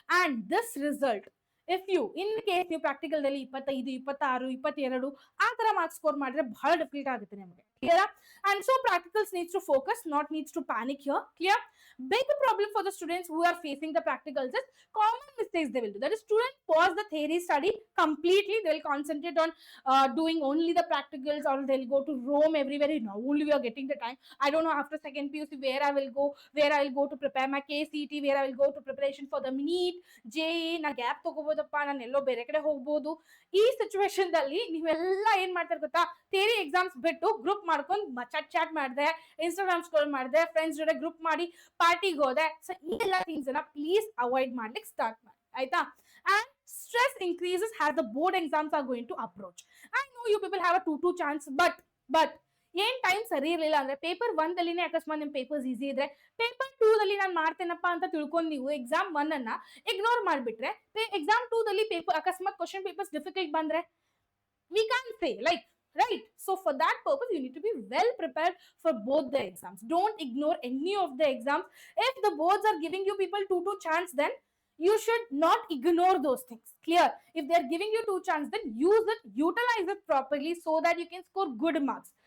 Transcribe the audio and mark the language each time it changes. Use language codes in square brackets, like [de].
[en] And this result, if you in case [kn] ನೀವು practical ದಲ್ಲಿ 25, 26, 22 ಆ ತರ ಮಾರ್ಕ್ಸ್ ಸ್ಕೋರ್ ಮಾಡಿದ್ರೆ ಬಹಳ ಡಿಫಿಕಲ್ಟ್ ಆಗುತ್ತೆ ನಿಮಗೆ. Clear? [en] And so practicals needs to focus, not needs to panic here. Clear? Big problem for the students who are facing the practicals is common mistakes they will do. That is, students pause the theory study completely. They will concentrate on doing only the practicals, or they'll go to roam everywhere. Now only we are getting the time. I don't know after second PUC where I will go to prepare my KCT, where I will go to preparation for the NEET, JEE. [kn] ನಾ gap ತಗೋಬಹುದಪ್ಪ, ನಾನು ಎಲ್ಲೋ ಬೇರೆ ಕಡೆ ಹೋಗ್ಬೋದು. ಈ situation ದಲ್ಲಿ ನೀವೆಲ್ಲ ಏನ್ ಮಾಡ್ತಾರೆ ಗೊತ್ತಾ? ಥಿಯರಿ ಎಕ್ಸಾಮ್ಸ್ ಬಿಟ್ಟು ಗ್ರೂಪ್ ಮಾಡ್ಕೊಂಡು ಚಾಟ್ ಮಾಡಿದೆ, ಇನ್ಸ್ಟಾಗ್ರಾಮ್ ಸ್ಕ್ರೋಲ್ ಮಾಡಿದೆ, ಫ್ರೆಂಡ್ಸ್ ಜೊತೆ ಗ್ರೂಪ್ ಮಾಡಿ ಪಾರ್ಟಿಗೆ ಹೋದೆ. ಸೊ ಈ ಎಲ್ಲ ಥಿಂಗ್ಸ್ ಅನ್ನ ಪ್ಲೀಸ್ ಅವಾಯ್ಡ್ ಮಾಡ್ಲಿಕ್ಕೆ ಸ್ಟಾರ್ಟ್ ಮಾಡಿ, ಆಯ್ತಾ? [en] And stress increases as the board exams are going to approach. I know you people have a 2-2 chance, but [kn] ಏನ್ ಟೈಮ್ ಸರಿ ಇರಲಿಲ್ಲ ಅಂದ್ರೆ ಪೇಪರ್ 1 ದಲ್ಲಿನೇ ಅಕಸ್ಮಾತ್ ನಿಮ್ ಪೇಪರ್ಸ್ ಈಸಿ ಇದ್ರೆ ಪೇಪರ್ 2 ದಲ್ಲಿ ನಾನು ಮಾಡ್ತೇನಪ್ಪ ಅಂತ ತಿಳ್ಕೊಂಡು ನೀವು ಎಕ್ಸಾಮ್ 1 ಅನ್ನ ಇಗ್ನೋರ್ ಮಾಡ್ಬಿಟ್ರೆ ಎಕ್ಸಾಮ್ 2 ದಲ್ಲಿ ಪೇಪರ್ ಅಕಸ್ಮಾತ್ ಕ್ವಶನ್ ಪೇಪರ್ಸ್ ಡಿಫಿಕಲ್ಟ್ ಬಂದ್ರೆ [en] we can't say like, right? So for that purpose you need to be well prepared for both the exams. Don't ignore any of the exams. If the boards are giving you people 2-2 chance, then you should not ignore those things. Clear? If they are giving you 2 chance, then use it, utilize it properly so that you can score good marks.